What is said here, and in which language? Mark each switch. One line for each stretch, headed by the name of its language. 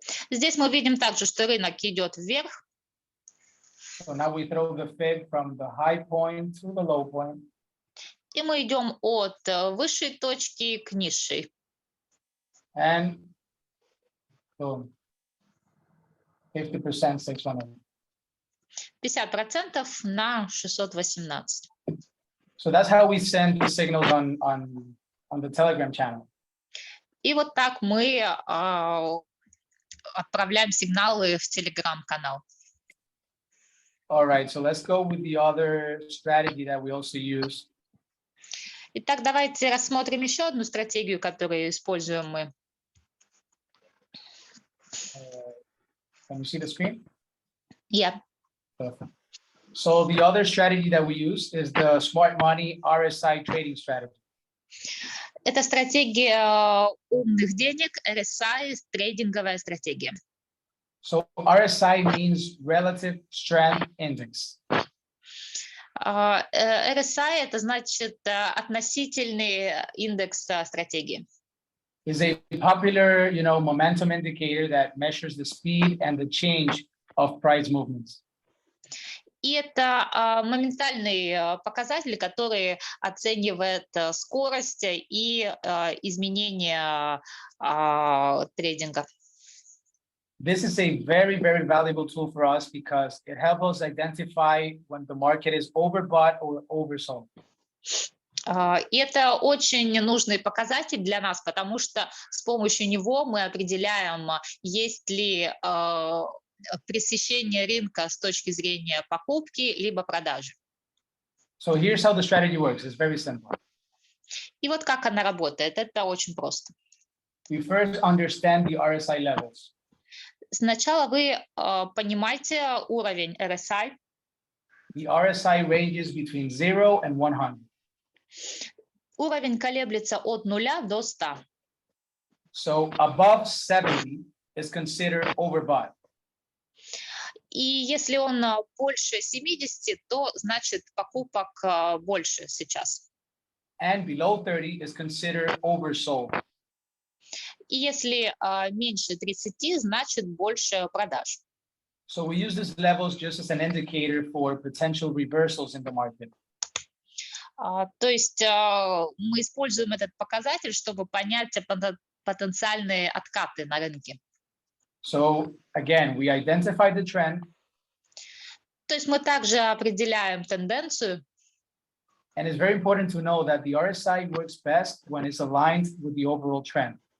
Russian: Здесь мы видим также, что рынок идет вверх.
English: So now we throw the fib from the high point to the low point.
Russian: И мы идем от высшей точки к низшей.
English: And boom, 50% 618.
Russian: 50% на 618.
English: So that's how we send the signals on the Telegram channel.
Russian: И вот так мы отправляем сигналы в Telegram-канал.
English: All right, so let's go with the other strategy that we also use.
Russian: Итак, давайте рассмотрим еще одну стратегию, которую используем мы.
English: Can you see the screen? Yeah. Perfect. So the other strategy that we use is the smart money RSI trading strategy.
Russian: Это стратегия умных денег, RSI, трейдинговая стратегия.
English: So RSI means relative strength index.
Russian: RSI это значит относительный индекс стратегии.
English: Is a popular, momentum indicator that measures the speed and the change of price movements.
Russian: И это моментальный показатель, который оценивает скорость и изменения трейдинга.
English: This is a very, very valuable tool for us because it helps us identify when the market is overbought or oversold.
Russian: И это очень нужный показатель для нас, потому что с помощью него мы определяем, есть ли пресыщение рынка с точки зрения покупки либо продажи.
English: So here's how the strategy works. It's very simple.
Russian: И вот как она работает. Это очень просто.
English: We first understand the RSI levels.
Russian: Сначала вы понимаете уровень RSI.
English: The RSI ranges between 0 and 100.
Russian: Уровень колеблется от 0 до 100.
English: So above 70 is considered overbought.
Russian: И если он больше 70, то значит покупок больше сейчас.
English: And below 30 is considered oversold.
Russian: И если меньше 30, значит больше продаж.
English: So we use these levels just as an indicator for potential reversals in the market.
Russian: То есть мы используем этот показатель, чтобы понять потенциальные откаты на рынке.
English: So again, we identify the trend.
Russian: То есть мы также определяем тенденцию.
English: And it's very important to know that the RSI works best when it's aligned with the overall trend.